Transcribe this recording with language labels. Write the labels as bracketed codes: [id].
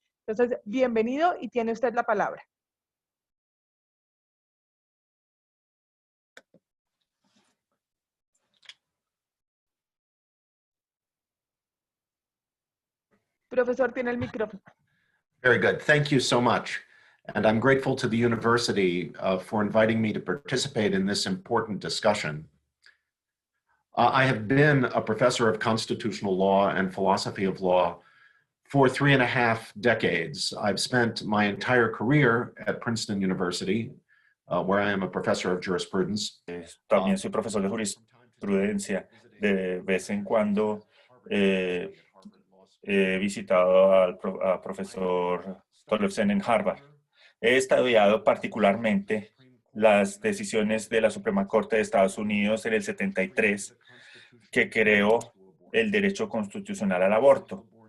[es] Entonces, bienvenido y tiene usted la palabra. Profesor, tiene el micrófono. [en] Very good. Thank you so much. And I'm grateful to the university for inviting me to participate in this important discussion. I have been a professor of constitutional law and philosophy of law for 3.5 decades. I've spent my entire career at Princeton University, where I am a professor of jurisprudence. [es] También soy profesor de jurisprudencia. De vez en cuando he visitado al profesor Tollefsen en Harvard. He estudiado particularmente las decisiones de la Suprema Corte de Estados Unidos en el 73, que creó el derecho constitucional al aborto.